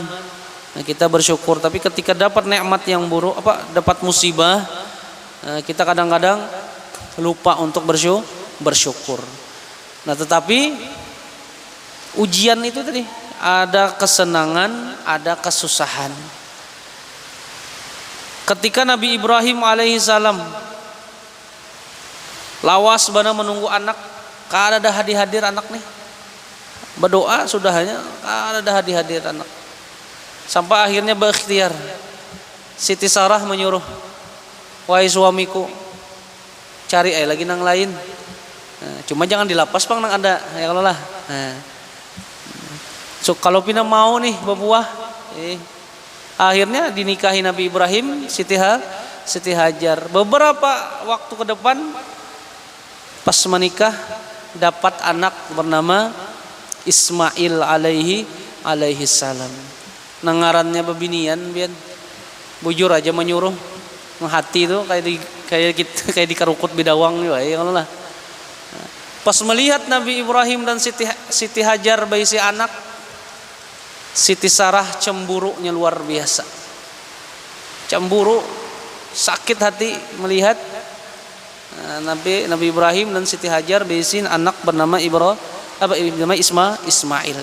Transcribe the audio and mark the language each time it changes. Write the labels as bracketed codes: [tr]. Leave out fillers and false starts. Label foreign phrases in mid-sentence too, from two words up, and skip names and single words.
[id] Nah, kita bersyukur, tapi ketika dapat nikmat yang buruk, dapat musibah, kita kadang-kadang lupa untuk bersyukur. Nah, tetapi ujian itu tadi ada kesenangan, ada kesusahan. Ketika Nabi Ibrahim alaihissalam lawas bana menunggu anak, kada ada hadir anak nih. Berdoa sudah hanya kada ada hadir anak. Sampai akhirnya berikhtiar. Siti Sarah menyuruh, "Wahai suamiku, cari lagi nang lain. Nah, cuma jangan dilapas bang nang ada, ya kalau lah." Nah. So, kalau pina mau nih berbuah, akhirnya dinikahi Nabi Ibrahim Siti Hajar. Beberapa waktu ke depan pas menikah dapat anak bernama Ismail alaihi salam. [bjn] Nangarannya bebinian bian. Bujur aja menyuruh. Hati itu kayak di karukut bidawang ya kalau lah. [id] Pas melihat Nabi Ibrahim dan Siti Hajar berisi anak, Siti Sarah cemburunya luar biasa. Cemburu, sakit hati melihat Nabi Ibrahim dan Siti Hajar berisi anak bernama Ismail.